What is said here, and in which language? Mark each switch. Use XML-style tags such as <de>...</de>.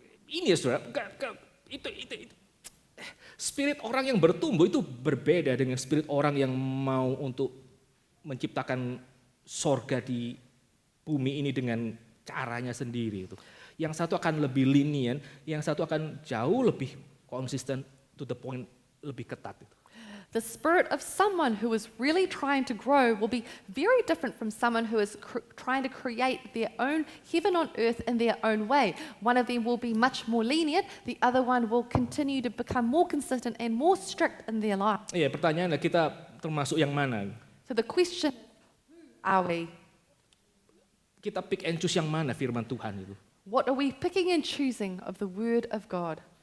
<id>Ini ya saudara, itu spirit orang yang bertumbuh itu berbeda dengan spirit orang yang mau untuk menciptakan sorga di bumi ini dengan caranya sendiri itu. Yang satu akan lebih lenient, yang satu akan jauh lebih konsisten,</id> <en>to the point,</en> <id>lebih ketat itu.</id> <en>The spirit of someone who is really trying to grow will be very different from someone who is trying to create their own heaven on earth in their own way. One of them will be much more lenient, the other one will continue to become more consistent and more strict in their life.</en> <id>Iya, pertanyaannya kita termasuk yang mana?</id> <en>So the question, who are we?</en> <id>Kita</id> <en>pick and choose</en> <id>yang mana firman Tuhan itu?</id> <en>What are we picking and choosing of the word of God?</en>